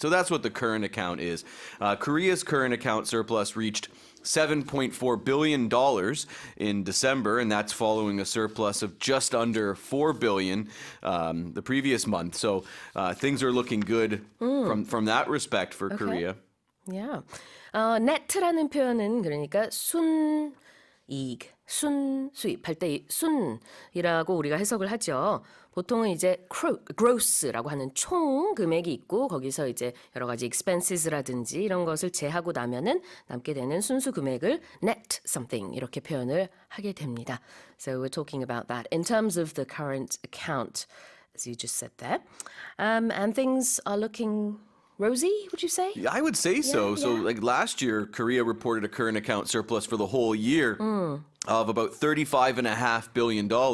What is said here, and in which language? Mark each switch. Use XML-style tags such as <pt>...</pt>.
<en>So that's what the current account is. Korea's current account surplus reached $7.4 billion in December, and that's following a surplus of just under $4 billion the previous month. So things are looking good from that respect for Korea. Yeah.</en> <ko>net라는 표현은 그러니까 순이익, 순수입 할 때 순이라고 우리가 해석을 하죠. 보통은 이제 gross라고 하는 총 금액이 있고 거기서 이제 여러 가지 expenses라든지 이런 것을 제하고 나면은 남게 되는 순수 금액을</ko> <en>net something</en> <ko>이렇게 표현을 하게 됩니다.</ko> <en>So we're talking about that in terms of the current account, as you just said there. And things are looking rosy, would you say? I would say so. So yeah. like last year, Korea reported a current account surplus for the whole year of about $35.5 billion.</en>